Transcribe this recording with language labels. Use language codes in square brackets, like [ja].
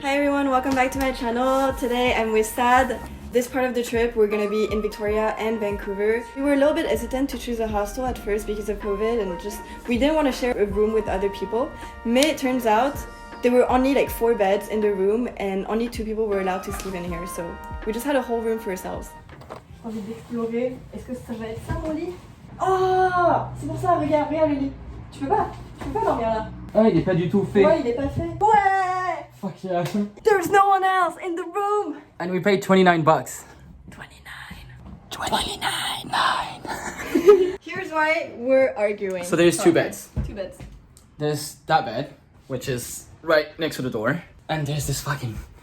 [en] Hi everyone, welcome back to my channel. Today I'm with Saad. This part of the trip we're gonna be in Victoria and Vancouver. We were a little bit hesitant to choose a hostel at first because of COVID and we didn't want to share a room with other people. Mais it turns out there were only like 4 beds in the room and only 2 people were allowed to sleep in here, so we just had a whole room for ourselves. [fr] J'ai envie d'explorer. Est-ce que ça va être ça mon lit? Oh, c'est pour ça, regarde le lit. Tu peux pas dormir là. Ah, il est pas du tout fait. Ouais, il est pas fait. Ouais! [en] Fuck yeah. There's no one else in the room. And we paid $29. 29. Here's why we're arguing. So there's 2 beds. 2 beds. There's that bed, which is right next to the door. And there's this fucking